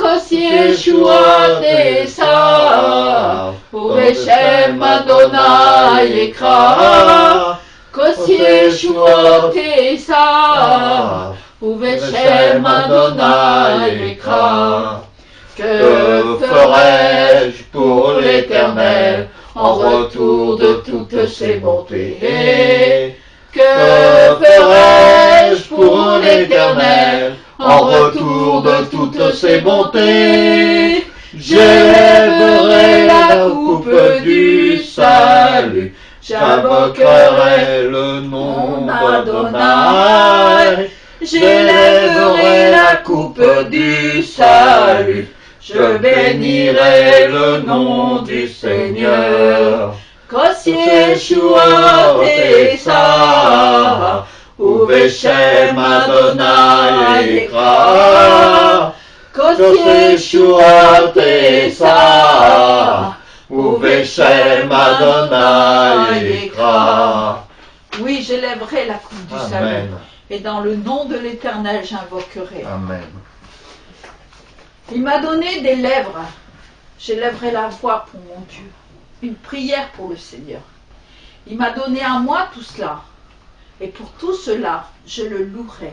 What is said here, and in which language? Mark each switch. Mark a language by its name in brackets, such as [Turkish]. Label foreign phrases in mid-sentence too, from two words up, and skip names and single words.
[Hebrew] כוס ישועות אשא ובשם אדוני אקרא. כוס ישועות אשא ובשם אדוני אקרא. [French] Que ferai-je pour l'Éternel en retour de toutes ses bontés? Que ferai-je pour l'Éternel en retour de toutes ses bontés? J'élèverai la coupe du salut, j'invoquerai le nom d'Adonai. J'élèverai la coupe du salut, je bénirai le nom du Seigneur. [Hebrew] כוס ישועות אשא ובשם אדוני אקרא. כוס ישועות אשא ובשם אדוני אקרא. [French] Oui, j'élèverai la coupe du salut. Amen. Et dans le nom de l'Éternel, j'invoquerai. Amen. Il m'a donné des lèvres. J'élèverai la voix pour mon Dieu. Une prière pour le Seigneur. Il m'a donné à moi tout cela. Et pour tout cela, je le louerai.